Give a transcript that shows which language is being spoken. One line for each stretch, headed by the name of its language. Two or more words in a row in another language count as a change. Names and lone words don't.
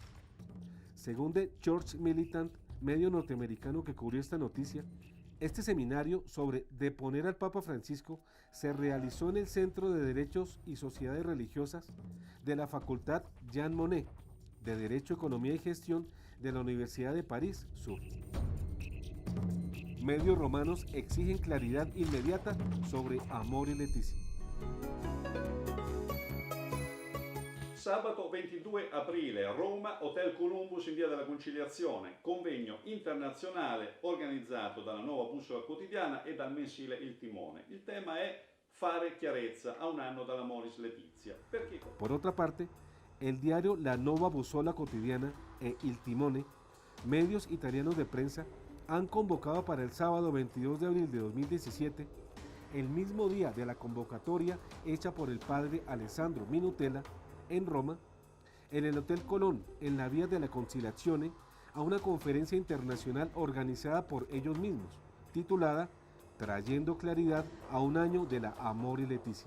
Spanish: Según The Church Militant, medio norteamericano que cubrió esta noticia, este seminario sobre deponer al Papa Francisco se realizó en el Centro de Derechos y Sociedades Religiosas de la Facultad Jean Monnet de Derecho, Economía y Gestión de la Universidad de París Sur. Medios romanos exigen claridad inmediata sobre Amor y Leticia.
Italian: Sabato 22 aprile a Roma, Hotel Columbus in Via della Conciliazione, convegno internazionale organizzato dalla Nuova Bussola Quotidiana e dal mensile Il Timone. Il tema è fare chiarezza a un anno dalla Amoris Laetitia. Perché?
Spanish: Por otra parte, el diario La Nuova Bussola Quotidiana e Il Timone, medios italianos de prensa, han convocado para el sábado 22 de abril de 2017, el mismo día de la convocatoria hecha por el padre Alessandro Minutella, en Roma, en el Hotel Colón, en la Vía de la Conciliazione, a una conferencia internacional organizada por ellos mismos, titulada Trayendo claridad a un año de la Amor y Leticia.